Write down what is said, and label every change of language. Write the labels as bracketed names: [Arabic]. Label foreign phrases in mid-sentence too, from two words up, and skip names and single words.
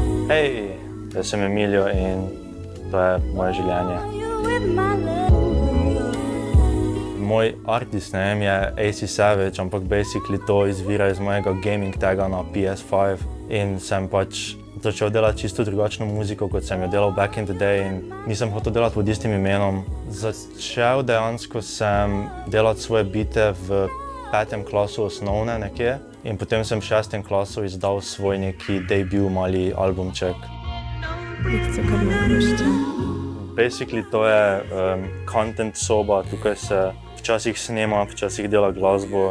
[Slovenian] Hej, jaz sem Emilio in to je moje življenje. Moj [English] artist name [Slovenian] je AC Savage, ampak basically to izvira iz mojega gaming taga na PS5 in sem pač začel delati čisto drugačno muziko, kot sem jo delal [English] back in the day [Slovenian] in nisem hotel delati pod istim imenom. Začel dejansko sem delati svoje bite v 5. klasu osnovne nekje in potem sem v 6. klasu izdal svoj neki debut mali albumček. Basically to je content soba, tukaj se včasih snema, včasih dela glasbo.